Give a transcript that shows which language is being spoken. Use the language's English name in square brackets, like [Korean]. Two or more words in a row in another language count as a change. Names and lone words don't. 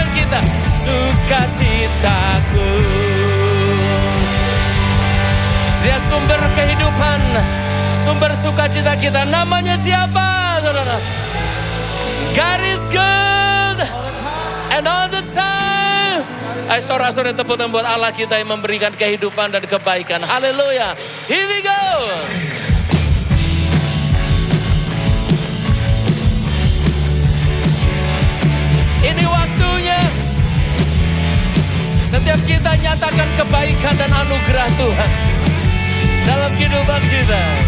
[Indonesian] kita, sukacitaku. Dia sumber kehidupan, sumber sukacita kita. Namanya siapa, saudara? [English] God is good and all the time. [Indonesian] Ayo sorak-sorai tepuk tangan buat Allah kita yang memberikan kehidupan dan kebaikan. Haleluya. [English] Here we go. [Indonesian] Ini waktunya setiap kita nyatakan kebaikan dan anugerah Tuhan dalam kehidupan kita.